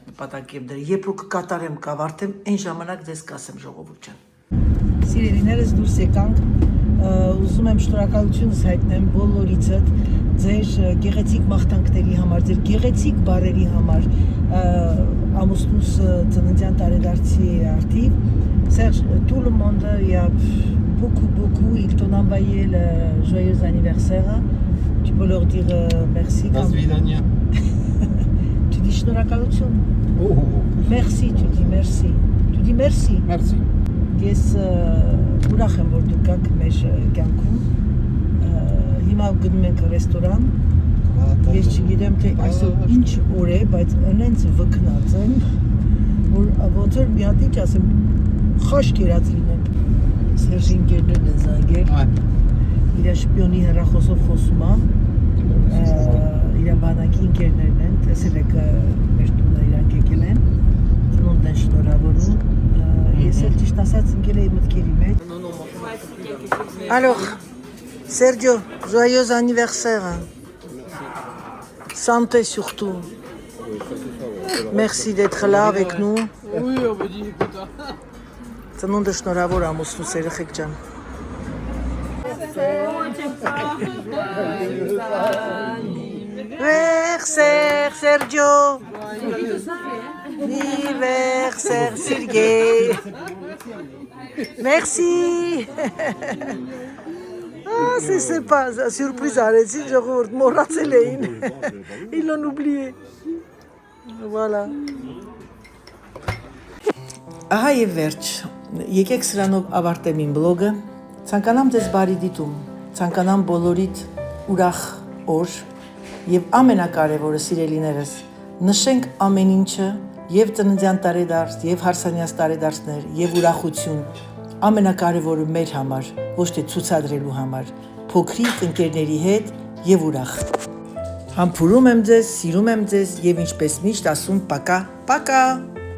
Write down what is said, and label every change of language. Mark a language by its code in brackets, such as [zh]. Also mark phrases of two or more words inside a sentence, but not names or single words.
[hy] նպատակ եմ դրել, երբ որ կկատարեմ, կավարտեմ, այն ժամանակ ձեզ կասեմ ժողովուրդ ջան։ Սիրելիներս դուրս եկանք, ուզում եմ շնորհակալությունս հայտնեմ բոլորիցդ ձեր գեղեցիկ մաղթանքների համար, ձեր գեղեցիկ բառերի համար, ամուսնուս ծննդյան տարեդարձի արդիվ։ [fr] Serge, tout le monde, il y a beaucoup, ils t'ont envoyé le joyeux anniversaire. Tu peux leur dire merci. Tu dis շնորհակալություն. Merci, tu dis merci. Tu dis merci. Merci. [hy] Ես ուրախ եմ որ դուք գաք մեր կյանքում։ Հիմա գնում ենք ռեստորան։ Ես չգիտեմ թե այսօր ինչ օր է, բայց այնց վկնած եմ, որ ոնց որ մի հատ ինչ ասեմ, խաշ կերած լինեմ։ Սերժի ընկերներն են զանգել։ Իր շպիոնի հեռախոսով խոսում է։ Իր բանակի ընկերներն են, տեսել եք մեր տունը իրանք եկել են։ Ծնունդ են շնորհավորում։ Ես էլ ճիշտ ասած ընկել էի մտքերի մեջ։ [fr] Alors, Sergio, joyeux anniversaire. Santé surtout. Merci d'être là avec nous. Oui, on me dit, écoute. [hy] Ծնունդը շնորհավոր ամուսնուս երեխեք ջան։ Anniversaire Sergio. [fr] Anniversaire Sergei. Merci. Ah, c'est pas surprise arrêtez, je [hy] մոռացել էին։ [fr] Ils l'ont oublié. Voilà. [hy] Ահա եւ վերջ։ Եկեք սրանով ավարտեմ իմ բլոգը։ Ցանկանամ ձեզ բարի դիտում, ցանկանամ բոլորիդ ուրախ օր եւ ամենակարևորը սիրելիներս, նշենք ամեն ինչը եւ ծննդյան տարեդարձ, եւ հարսանյաց տարեդարձներ, եւ ուրախություն, ամենակարևորը մեր համար, ոչ թե ցուցադրելու համար, փոքրիկ ընկերների հետ եւ ուրախ։ Համբուրում եմ ձեզ, սիրում եմ ձեզ եւ ինչպես միշտ ասում, [ru] пока, пока։